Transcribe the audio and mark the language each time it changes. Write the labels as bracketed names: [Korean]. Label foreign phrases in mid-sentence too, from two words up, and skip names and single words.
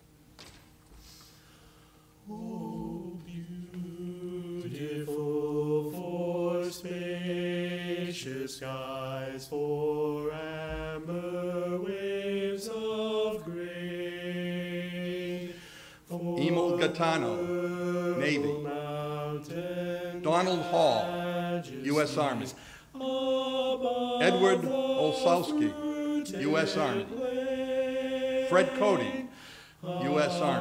[English] Oh, beautiful for spacious skies, for amber waves of grain. Emil Gaetano, Navy. Donald Hall, U.S. Army. Edward Olsowski, U.S. Army. Fred Cody, U.S. Army.